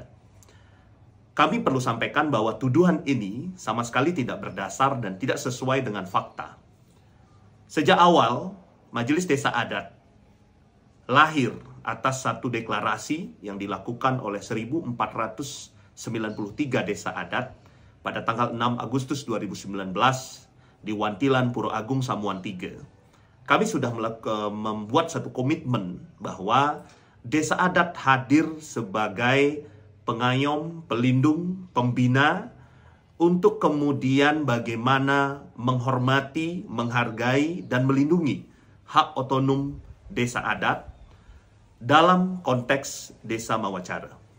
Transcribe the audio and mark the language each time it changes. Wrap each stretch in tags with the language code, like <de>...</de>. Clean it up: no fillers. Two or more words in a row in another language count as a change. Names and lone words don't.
<id>Kami perlu sampaikan bahwa tuduhan ini sama sekali tidak berdasar dan tidak sesuai dengan fakta. Sejak awal, Majelis Desa Adat lahir atas satu deklarasi yang dilakukan oleh 1493 desa adat pada tanggal 6 Agustus 2019 di Wantilan, Puro Agung, Samuan 3. Kami sudah membuat satu komitmen bahwa desa adat hadir sebagai pengayom, pelindung, pembina untuk kemudian bagaimana menghormati, menghargai, dan melindungi hak otonom desa adat dalam konteks Desa Mawacara.</id>